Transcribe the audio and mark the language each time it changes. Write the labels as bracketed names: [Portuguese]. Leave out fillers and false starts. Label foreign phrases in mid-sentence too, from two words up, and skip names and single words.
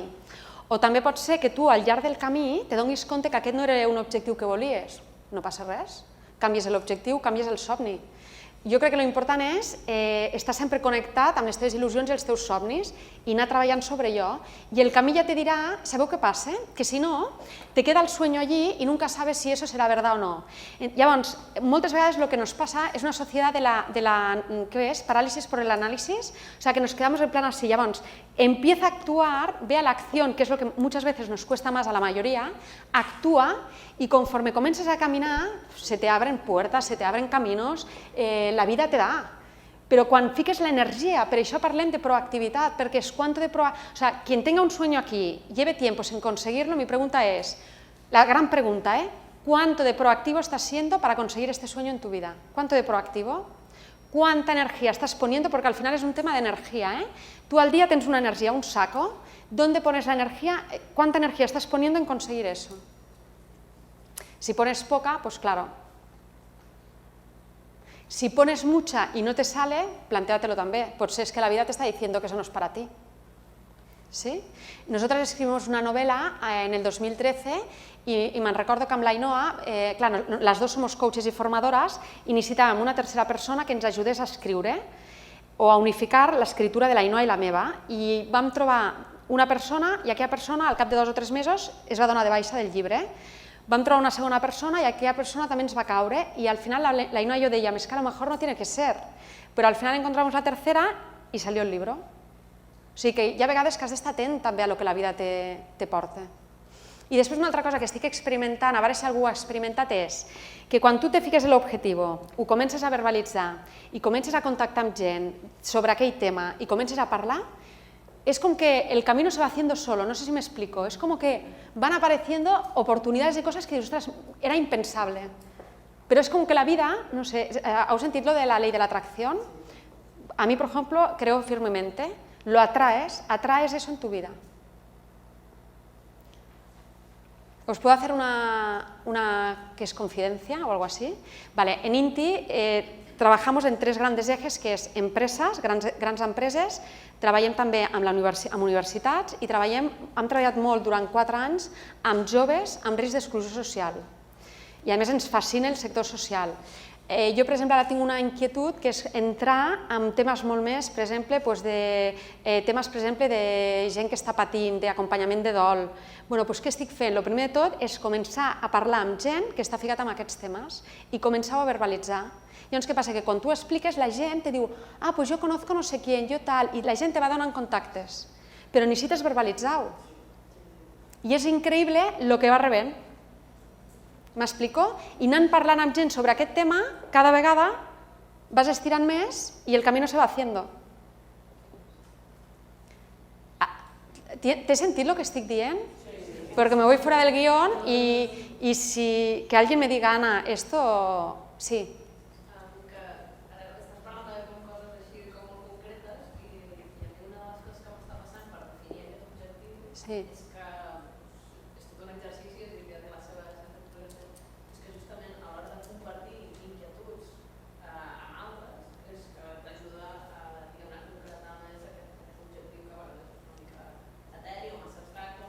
[Catalan] O també pot ser que tu al llarg del camí te donis compte que aquest no era un objectiu que volies. No passa res. Canvies l'objectiu, canvies el somni. Jo crec que l'important és estar sempre connectat amb les teves il·lusions i els teus somnis i anar treballant sobre allò. I el camí ja te dirà, sabeu què passa? Que si no, [Spanish] te queda el sueño allí y nunca sabes si eso será verdad o no. [Catalan] Llavors, moltes vegades [Spanish] lo que nos pasa es una sociedad de la ¿qué es? Parálisis por el análisis, o sea, que nos quedamos en plan así. Llavors, empieza a actuar, ve a la acción, que es lo que muchas veces nos cuesta más a la mayoría, actúa y conforme comiences a caminar, se te abren puertas, se te abren caminos, la vida te da. [Catalan] Però quan fiques l'energia, per això parlem de proactivitat, perquè és quanto de proactivitat. [Spanish] O sea, quien tenga un sueño aquí, lleve tiempo sin conseguirlo, mi pregunta es, la gran pregunta, ¿cuánto de proactivo estás siendo para conseguir este sueño en tu vida? ¿Cuánto de proactivo? ¿Cuánta energía estás poniendo? Porque al final es un tema de energía, Tú al día tienes una energía, un saco, ¿dónde pones la energía? ¿Cuánta energía estás poniendo en conseguir eso? Si pones poca, pues claro. Si pones mucha y no te sale, plantéatelo també. [Catalan] Potser és que [Spanish] la vida te está diciendo que eso no es para ti. ¿Sí? Nosotras escribimos una novela en el 2013 y me recuerdo que amb l'Ainhoa, claro, las dos somos coaches y formadoras y [Catalan] necesitàvem una tercera persona que ens ajudés a escriure o a unificar l'escriptura de l'Ainhoa i la meva. I vam trobar una persona i aquella persona, al cap de 2 o 3 mesos, es va donar de baixa del llibre. Vam trobar una segona persona i aquella persona també ens va caure i al final l'Ainhoa i jo dèiem, [Spanish] es que a lo mejor no tiene que ser, però al final encontramos la tercera i salió el libro. [Catalan] O sigui que hi ha vegades que has d'estar atent també a lo que la vida te porta. I després una altra cosa que estic experimentant, a veure si algú ho ha experimentat, és que quan tu te fiques en l'objectiu, ho comences a verbalitzar i comences a contactar amb gent sobre aquell tema i comences a parlar, [Spanish] es como que el camino se va haciendo solo, no sé si me explico, es como que van apareciendo oportunidades de cosas que, ostras, era impensable. Pero es como que la vida, no sé, ¿has sentido lo de la ley de la atracción? A mí, por ejemplo, creo firmemente, lo atraes eso en tu vida. ¿Os puedo hacer una que es confidencia o algo así? Vale, en INTI trabajamos en 3 grandes ejes, [Catalan] que és empreses, grans empreses, treballem també amb universitats i hem treballat molt durant 4 anys amb joves amb risc d'exclusió social. I a més ens fascina el sector social. Jo, per exemple, ara tinc una inquietud que és entrar en temes molt més, per exemple, de gent que està patint, d'acompanyament de dol. Bé, doncs què estic fent? El primer de tot és començar a parlar amb gent que està ficat en aquests temes i començar a verbalitzar. Llavors, què passa? Que quan tu expliques, la gent te diu, ah, doncs jo [Spanish] conozco no sé quién, [Catalan] jo tal, i la gent te va donant contactes, però necessites verbalitzar-ho. I és increïble el que va rebent. M'explico? I anant parlant amb gent sobre aquest tema, cada vegada vas estirant més [Spanish] y el camino se va haciendo. [Catalan] ¿Te sentit lo que estic dient? Sí. [Spanish] Porque me voy fuera del guión y si que alguien me diga, Ana, esto... Sí. [Catalan] Que ara estàs parlant de coses així com molt concretes i a mi una de les coses que m'està passant per definir aquest objectiu és que és tot un exercici, és que té la seva estructura, és que justament a l'hora de compartir inquietuds amb altres és que t'ajuda a concretar més aquest objectiu que a vegades és una mica eteri o massa abstracte.